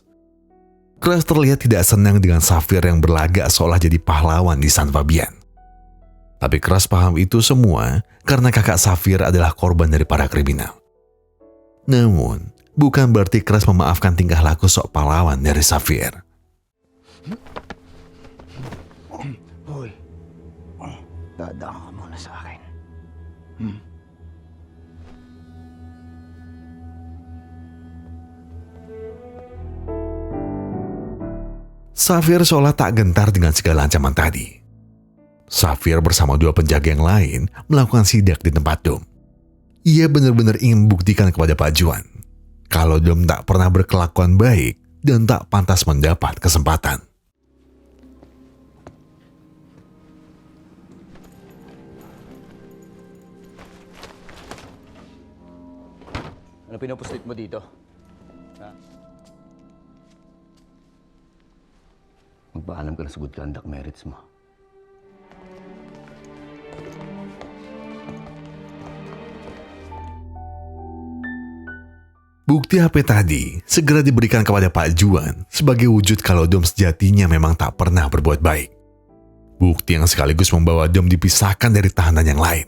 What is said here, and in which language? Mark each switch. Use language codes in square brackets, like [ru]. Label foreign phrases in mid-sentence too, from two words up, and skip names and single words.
[id] Kras terlihat tidak senang dengan Xavier yang berlagak seolah jadi pahlawan di San Fabian. Tapi Kras paham itu semua karena kakak Xavier adalah korban dari para kriminal. Namun, bukan berarti Kras memaafkan tingkah laku sok pahlawan dari Xavier. [tl] Hoy, dadaan ka muna sa akin. [id] Xavier seolah tak gentar dengan segala ancaman tadi. Xavier bersama 2 penjaga yang lain melakukan sidak di tempat Dom. Ia benar-benar ingin membuktikan kepada Pak Juan kalau Dom tak pernah berkelakuan baik dan tak pantas mendapat kesempatan. [tl] Ano pinupuslit mo dito? Ha? Magpaalam ka na sa [en] good conduct merits [tl] mo. [id] Bukti HP tadi segera diberikan kepada Pak Juan sebagai wujud kalau Dom sejatinya memang tak pernah berbuat baik. Bukti yang sekaligus membawa Dom dipisahkan dari tahanan yang lain.